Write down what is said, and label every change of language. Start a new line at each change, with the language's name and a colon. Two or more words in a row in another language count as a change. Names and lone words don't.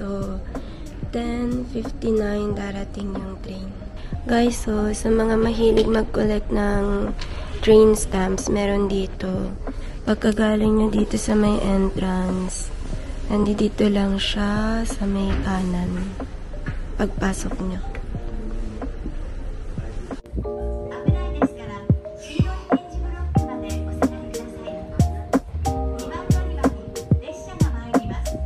Filipino: So, 10:59 darating yung train. Guys, so sa mga mahilig mag-collect ng train stamps, meron dito. Pagkagaling nyo dito sa may entrance, nandito lang siya sa may kanan. Pagpasok nyo.
Japanese: 危ないですから、黄色い点字ブロックまでお下がりください。2番乗り場に列車が参ります。